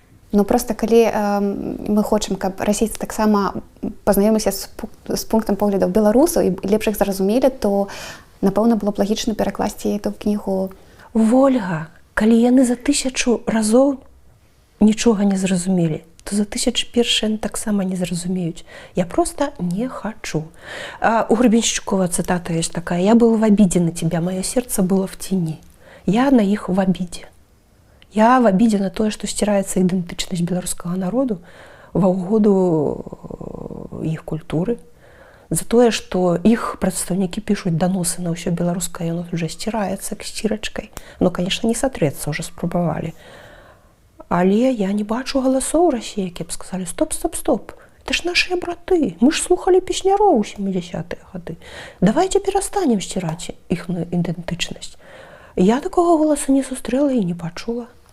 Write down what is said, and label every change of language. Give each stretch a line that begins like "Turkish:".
Belarusian: Ну, просто калі мы хочам, каб расійцы таксама пазнаёміліся з пунктам поглядаў беларусаў і лепш іх зразумелі, то, напэўна, было б лагічна перакласці эту кнігу. Вольга, калі яны за 1000 разоў нічога не зразумелі, то за 1001 таксама не зразумеюць. Я просто не хочу.
Russian: У Гребеншчукова цитата есть такая: «Я был в обиде на тебя, мое сердце было в тени». Я на іх в обиде. Я в обиде
Belarusian: на тое, што сціраецца ідэнтычнасць беларускага народу ва ўгоду іх культуры, за тое, што іх прадстаўнікі пішуць даносы на ўсё беларускае, яно уже сціраецца к сцірачкай. Ну, конечно, не сатрэцца, уже спрабавалі. Але я не бачу галасоў Расіі, якія б сказалі: стоп, стоп, стоп, это ж нашыя браты, мы ж слухалі песняроў у 70-е гады. Давайте перастанем сціраць іхную ідэнтычнасць. Я такога голасу не сустрэла і не пачула.